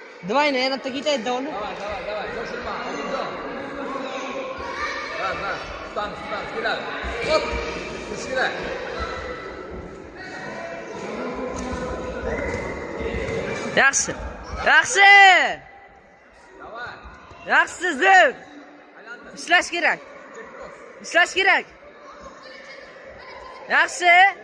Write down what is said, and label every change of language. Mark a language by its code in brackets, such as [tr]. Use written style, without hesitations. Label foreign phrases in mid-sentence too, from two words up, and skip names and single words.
[ru] Давай, наверное, такие-то довольно. Давай, шошилma, Azizjon. Раз, [uz] tutamiz, keladi. Hop, turish kerak. Yaxshi. [ru] Давай. [uz] Yaxshi, zo'r. Ishlash kerak. Yaxshi.